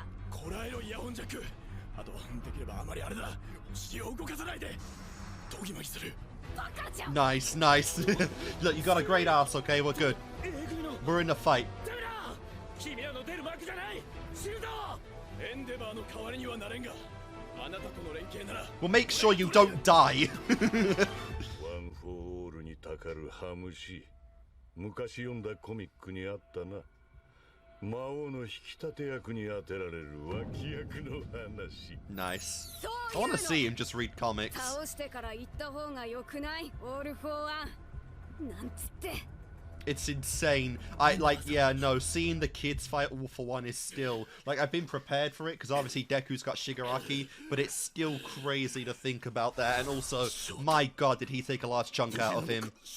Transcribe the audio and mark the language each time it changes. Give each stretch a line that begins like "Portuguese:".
Japanese: こらえろイヤホンジャック。あとできればあまりあれだ。腰を動かさないで。ドギマギする。
English: Nice, nice. Look, you got a great ass, okay? We're good. We're in the fight. We'll make sure you don't die.
Japanese: ワン・フォー・オールにたかるハムシ。昔読んだコミックにあったな。魔王の引き立て役に当てられる脇役の話。
English: Nice. I want to see him just read comics.
Japanese: 倒してから言った方が良くない？オールフォーワン。なんつって。
English: It's insane. Yeah, no, seeing the kids fight all for one is still, like, I've been prepared for it, because obviously Deku's got Shigaraki, but it's still crazy to think about that, and also, my god, did he take a large chunk out of him.